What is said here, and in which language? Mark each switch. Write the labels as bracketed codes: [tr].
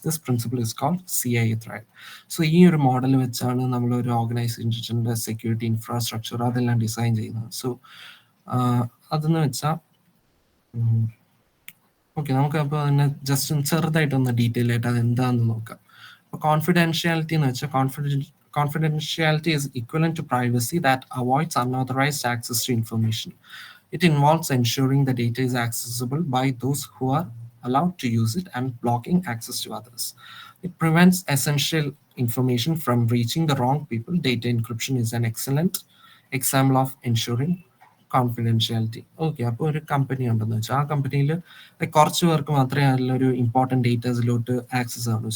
[en] This principle is called CIA thread. [ml] So ഈ ഒരു model വെച്ചാണ് നമ്മൾ ഒരു ഓർഗനൈസേഷൻ്റെ സെക്യൂരിറ്റി ഇൻഫ്രാസ്ട്രക്ചർ അതെല്ലാം ഡിസൈൻ ചെയ്യുന്നത്. സോ അതെന്ന് വെച്ചാൽ ഓക്കെ, നമുക്ക് അപ്പോൾ അതിനെ ജസ്റ്റ് ചെറുതായിട്ടൊന്ന് ഡീറ്റെയിൽ ആയിട്ട് അത് എന്താണെന്ന് നോക്കാം. അപ്പോൾ കോൺഫിഡൻഷ്യാലിറ്റി എന്ന് വെച്ചാൽ [en] confidentiality is equivalent to privacy that avoids unauthorized access to information. It involves ensuring the data is accessible by those who are allowed to use it and blocking access to others. It prevents essential information from reaching the wrong people. Data encryption is an excellent example of ensuring confidentiality. [ml] Okay, അപ്പോൾ ഒരു company ഉണ്ടെന്ന് വെച്ചാൽ ആ കമ്പനിയിൽ കുറച്ച് പേർക്ക് മാത്രമേ അതിലൊരു ഇമ്പോർട്ടൻറ്റ് ഡേറ്റാസിലോട്ട് ആക്സസ് ആവുള്ളൂ.